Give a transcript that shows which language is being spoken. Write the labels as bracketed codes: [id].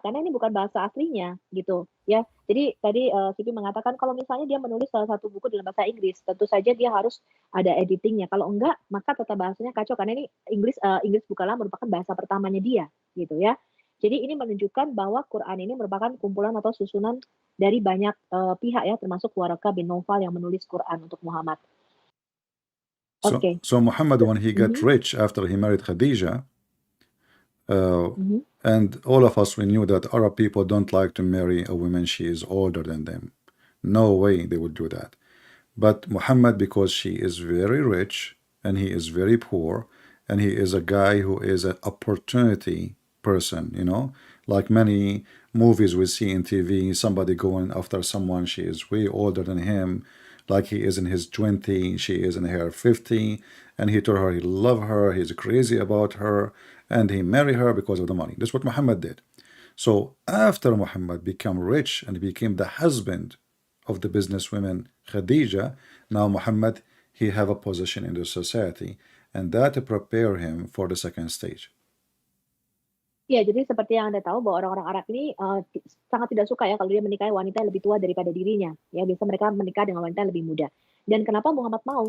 [id] Karena ini bukan bahasa aslinya gitu ya. Jadi tadi Sipi mengatakan kalau misalnya dia menulis salah satu buku dalam bahasa Inggris, tentu saja dia harus ada editingnya. Kalau enggak, maka tata bahasanya kacau karena ini Inggris bukanlah merupakan bahasa pertamanya dia gitu ya. Jadi ini menunjukkan bahwa Quran ini merupakan kumpulan atau susunan dari banyak pihak ya, termasuk Waraqah bin Nawfal yang menulis Quran untuk Muhammad. [en] So Muhammad, when he got rich after he married Khadija, and all of us, we knew that Arab people don't like to marry a woman she is older than them. No way they would do that. But Muhammad, because she is very rich and he is very poor, and he is a guy who is an opportunity person, you know, like many movies we see in TV, somebody going after someone, she is way older than him, like he is in his 20, she is in her 50, and he told her he love her, he's crazy about her, and he married her because of the money. That's what Muhammad did. So after Muhammad became rich and became the husband of the businesswoman Khadija, now Muhammad, he have a position in the society, and that prepare him for the second stage. [id] Ya, jadi seperti yang Anda tahu bahwa orang-orang Arab ini sangat tidak suka ya kalau dia menikahi wanita yang lebih tua daripada dirinya. Ya, biasa mereka menikah dengan wanita yang lebih muda. Dan kenapa Muhammad mau?